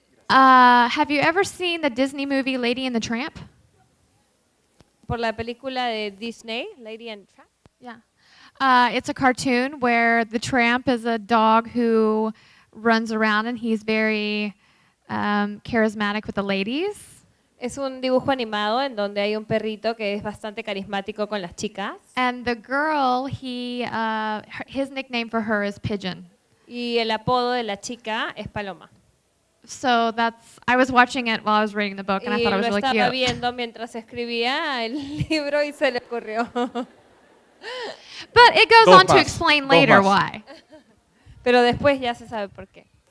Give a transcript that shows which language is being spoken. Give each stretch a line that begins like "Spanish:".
English: Have you ever seen the Disney movie Lady and the Tramp?
Spanish: Por la película de Disney, Lady and Tramp.
English: Yeah. It's a cartoon where the tramp is a dog who runs around and he's very charismatic with the ladies.
Spanish: Es un dibujo animado en donde hay un perrito que es bastante carismático con las chicas.
English: And the girl, his nickname for her is Pigeon.
Spanish: Y el apodo de la chica es Paloma.
English: So I was watching it while I was reading the book and I thought it was really
Spanish: cute. Y lo estaba
English: cute.
Spanish: viendo mientras escribía el libro y se le ocurrió.
English: But it goes on to explain later why.
Spanish: Pero después ya se sabe por qué.